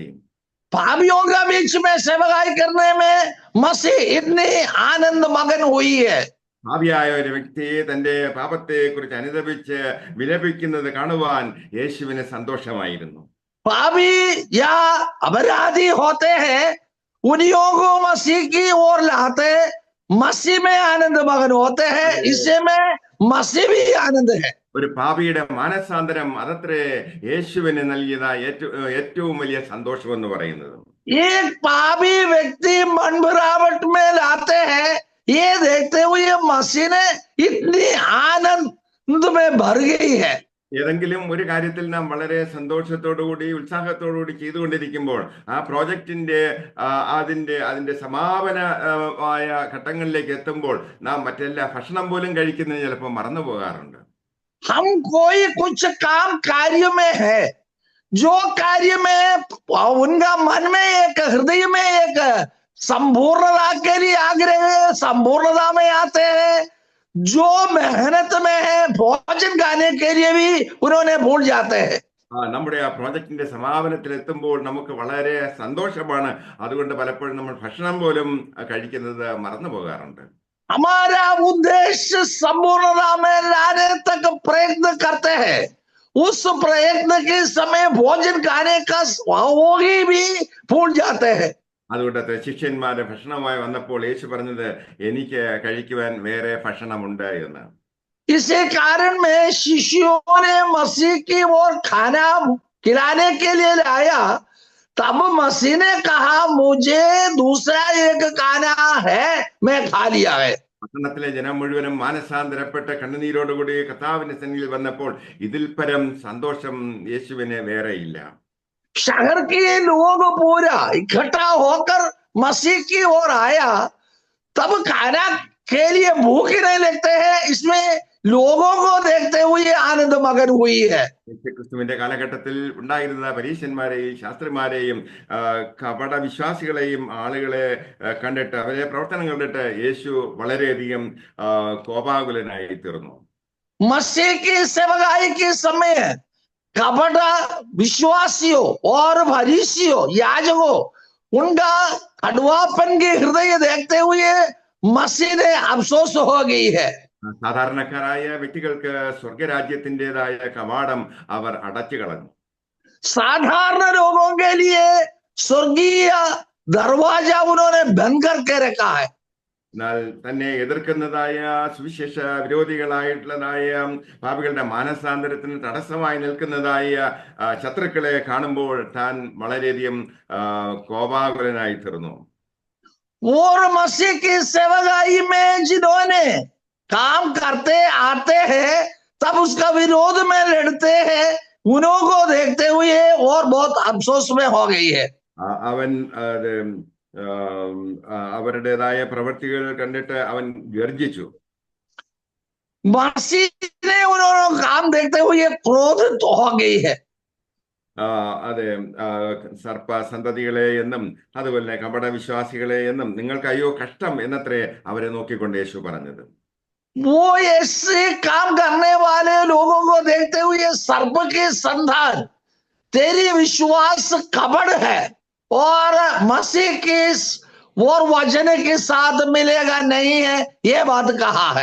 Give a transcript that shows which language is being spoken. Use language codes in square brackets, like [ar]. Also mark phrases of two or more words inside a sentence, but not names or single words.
[hi] पापियों का बीच में सेवकाई करने में मसीह इतनी आनंद मगन हुई है. [ml] പാപിയായ ഒരു വ്യക്തിയെ തന്റെ പാപത്തെ കുറിച്ച് അനുതപിച്ച് വിലപിക്കുന്നത് കാണുവാൻ യേശുവിന് സന്തോഷമായിരുന്നു. [hi] पापी या अपराधी होते हैं, उन्हीं को मसीह की ओर लाते, मसीह में आनंद मगन होते हैं, इसे में मसीह भी आनंद है. [ml] ഒരു പാപിയുടെ മാനസാന്തരം അതത്രേ യേശുവിന് നൽകിയതായ ഏറ്റവും വലിയ സന്തോഷം എന്ന് പറയുന്നത്. [hi] एक पापी व्यक्ति मन भरावट में लाते हैं, ये देखते हुए मसीह ने इतनी आनंद में भर गई है. [ml] ഏതെങ്കിലും ഒരു കാര്യത്തിൽ നാം വളരെ സന്തോഷത്തോടുകൂടി ഉത്സാഹത്തോടുകൂടി ചെയ്തുകൊണ്ടിരിക്കുമ്പോൾ ആ പ്രോജക്റ്റിന്റെ അതിന്റെ സമാപനമായ ഘട്ടങ്ങളിലേക്ക് എത്തുമ്പോൾ നാം മറ്റെല്ലാ ഭക്ഷണം പോലും കഴിക്കുന്നത് ചിലപ്പോൾ മറന്നു പോകാറുണ്ട്. [hi] हम कोई कुछ काम कार्य में है, जो कार्य में उनका मन में एक हृदय में एक संपूर्णता के लिए आग्रह है, संपूर्णता में आते हैं, जो मेहनत में है भोजन खाने के लिए भी उन्होंने भूल जाते हैं. [ml] നമ്മുടെ ആ പ്രോജക്റ്റിന്റെ സമാപനത്തിൽ എത്തുമ്പോൾ നമുക്ക് വളരെ സന്തോഷമാണ്. അതുകൊണ്ട് പലപ്പോഴും നമ്മൾ ഭക്ഷണം പോലും കഴിക്കുന്നത് മറന്നു പോകാറുണ്ട്. [hi] हमारा उद्देश्य संपूर्णता में लाने तक प्रयत्न करते हैं, उस प्रयत्न के समय भोजन खाने का वो भी भूल जाते हैं. [ml] അതുകൊണ്ട് ശിഷ്യന്മാരെ ഭക്ഷണമായി വന്നപ്പോൾ യേശു പറഞ്ഞത് എനിക്ക് കഴിക്കുവാൻ വേറെ ഭക്ഷണമുണ്ട് എന്ന്. [hi] इसी कारण में शिष्यों ने मसीह की ओर खाना खिलाने के लिए लाया, तब मसीह ने कहा मुझे दूसरा एक खाना है, मैं खा लिया है. [ml] പട്ടണത്തിലെ ജനം മുഴുവനും മാനസാന്തരപ്പെട്ട് കണ്ണുനീരോടുകൂടി കർത്താവിന്റെ സന്നിധിയിൽ വന്നപ്പോൾ ഇതിൽ പരം സന്തോഷം യേശുവിന് വേറെയില്ല. [hi] शहर के लोग पूरा इकट्ठा होकर मसीह की ओर आया, तब खाना के लिए भूख ही नहीं लगते हैं, इसमें लोगों को देखते हुए आनंद मगन हुई है. [ml] ക്രിസ്തുവിന്റെ കാലഘട്ടത്തിൽ ഉണ്ടായിരുന്ന പരീശന്മാരെയും ശാസ്ത്രിമാരെയും കപട വിശ്വാസികളെയും ആളുകളെ കണ്ടിട്ട് അവരെ പ്രവർത്തനം കണ്ടിട്ട് യേശു വളരെയധികം കോപാകുലനായി തീർന്നു. [hi] मसीह की सेवकाई के समय कपट विश्वासियों और फरीसियों याजकों, उनका कड़वापन के हृदय देखते हुए मसीह ने अफसोस हो गई है. [ml] സാധാരണക്കാരായ വ്യക്തികൾക്ക് സ്വർഗരാജ്യത്തിൻ്റെതായ കവാടം അവർ അടച്ചു കളഞ്ഞു. [hi] साधारण लोगों के लिए स्वर्गीय दरवाजा उन्होंने बंद करके रखा है. [ml] എന്നാൽ തന്നെ എതിർക്കുന്നതായ സുവിശേഷ വിരോധികളായിട്ടുള്ളതായ പാപികളുടെ മാനസാന്തരത്തിന് തടസ്സമായി നിൽക്കുന്നതായ ശത്രുക്കളെ കാണുമ്പോൾ താൻ വളരെയധികം കോപാകുലനായി തീർന്നു. [hi] और मसीह की सेवकाई में जिन्होंने काम करते आते हैं, तब उसका विरोध में लड़ते हैं, उन्हों को देखते हुए और बहुत अफसोस में हो गई है. [ml] അവൻ അവരുടേതായ പ്രവൃത്തികൾ കണ്ടിട്ട് അവൻ ഗർജിച്ചു. [hi] मसीह ने उन्होंने काम देखते हुए क्रोधित हो गई है. [ml] അതെ, സർപ്പ സന്തതികളെ എന്നും അതുപോലെ കപട വിശ്വാസികളെ എന്നും നിങ്ങൾക്ക് അയ്യോ കഷ്ടം എന്നത്രേ അവരെ നോക്കിക്കൊണ്ട് യേശു പറഞ്ഞത്. [hi] वो ऐसे काम करने वाले लोगों को देखते हुए सर्प के संतान, तेरी विश्वास कपड़ है, और मसीह की और वचन के साथ मिलेगा नहीं है, ये बात कहा है।